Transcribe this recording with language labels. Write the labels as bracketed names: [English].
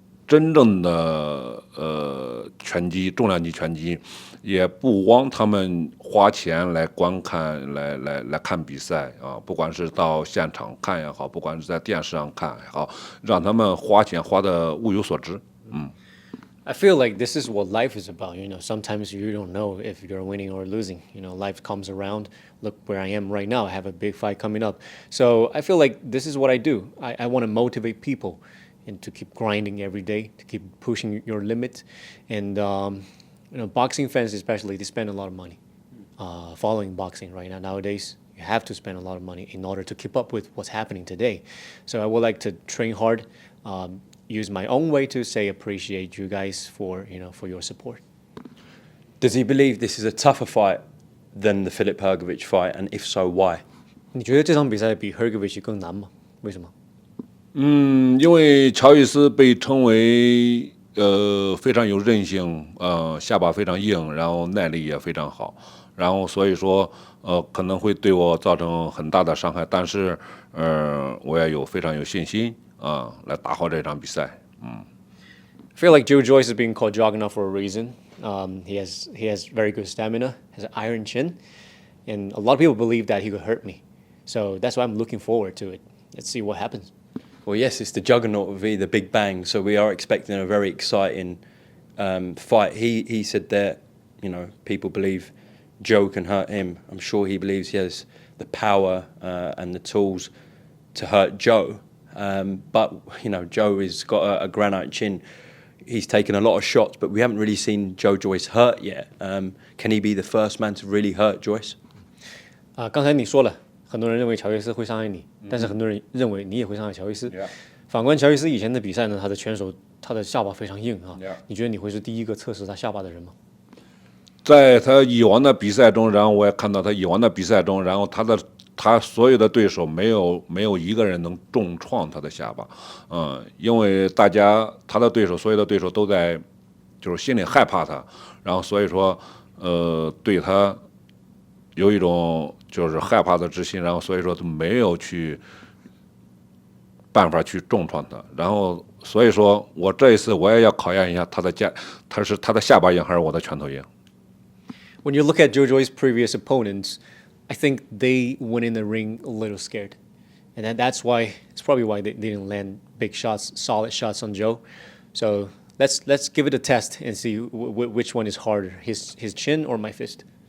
[Chinese] 真正的拳击重量级拳击，也不枉他们花钱来观看来看比赛啊！不管是到现场看也好，不管是在电视上看也好，让他们花钱花的物有所值。 [English] I feel like this is what life is about. Sometimes you don't know if you're winning or losing. Life comes around. Look where I am right now. I have a big fight coming up. So I feel like this is what I do. I want to motivate people. And to keep grinding every day, to keep pushing your limit. And, boxing fans especially, they spend a lot of money following boxing right now. Nowadays, you have to spend a lot of money in order to keep up with what's happening today. So I would like to train hard, use my own way to say appreciate you guys for your support. Does he believe this is a tougher fight than the Filip Hrgovic fight? And if so, why? [Chinese] 你觉得这场比赛比 Hrgovic 更难吗？为什么？因为乔伊斯被称为非常有韧性，下巴非常硬，然后耐力也非常好，然后所以说可能会对我造成很大的伤害，但是我也非常有信心来打好这场比赛。 [English] I feel like Joe Joyce is being called Juggernaut for a reason. He has very good stamina, has an iron chin, and a lot of people believe that he could hurt me. So that's why I'm looking forward to it. Let's see what happens. Well, yes, it's the Juggernaut v the Big Bang, so we are expecting a very exciting fight. He said that, people believe Joe can hurt him. I'm sure he believes he has the power and the tools to hurt Joe. But, Joe has got a granite chin. he's taken a lot of shots, but we haven't really seen Joe Joyce hurt yet. Can he be the first man to really hurt Joyce? [Chinese] 刚才你说了，很多人认为乔伊斯会伤害你，但是很多人认为你也会伤害乔伊斯。反观乔伊斯以前的比赛呢，他的拳手他的下巴非常硬啊。你觉得你会是第一个测试他下巴的人吗？在他以往的比赛中，然后我也看到他以往的比赛中，然后他所有的对手没有一个人能重创他的下巴，因为他的对手所有的对手都在就是心里害怕他，然后所以说对他有一种就是害怕的之心，然后所以说他没有办法去重创他，然后所以说我这一次我也要考验一下他是他的下巴硬还是我的拳头硬。 [English] When you look at Joe Joyce's previous opponents, I think they went in the ring a little scared, and that's why it's probably why they didn't land big shots, solid shots on Joe. So let's give it a test and see which one is harder, his chin or my fist.